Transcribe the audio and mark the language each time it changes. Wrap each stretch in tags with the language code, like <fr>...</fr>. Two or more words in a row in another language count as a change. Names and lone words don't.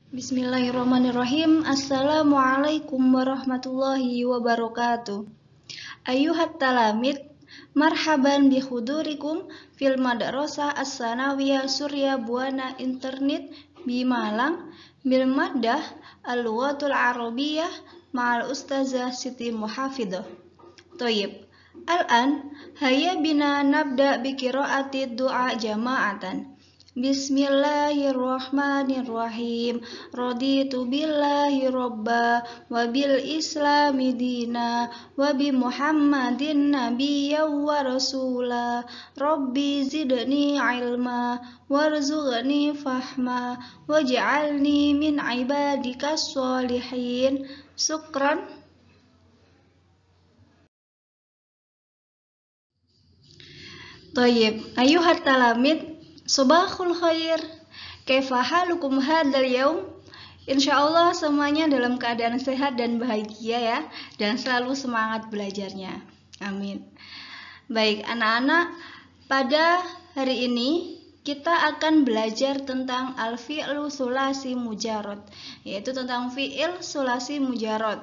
<ar>بسم الله الرحمن الرحيم. السلام عليكم ورحمة الله وبركاته. أيها التلاميذ، مرحبا بحضوركم في المدرسة الثانوية Surya Buana Internet ب Malang بالمادة اللغة العربية مع الأستاذة Siti Muhafidah. طيب. الآن هيا بنا نبدأ بقراءة دعاء جماعة. بسم الله الرحمن الرحيم. رضيت بالله ربا وبالإسلام دينا وبمحمد نبيا ورسولا. رب زدني علما وارزقني فهما واجعلني من عبادك الصالحين. شكرا. طيب. أيها التلاميذ، صباح الخير، كيف حالكم هذا اليوم?</ar> <id>Insyaallah semuanya dalam keadaan sehat dan bahagia ya, dan selalu semangat belajarnya. Amin. Baik anak-anak, pada hari ini kita akan belajar tentang</id> <ar>الفعل الثلاثي المجرد,</ar> <id>yaitu tentang</id> <ar>فعل ثلاثي مجرد.</ar>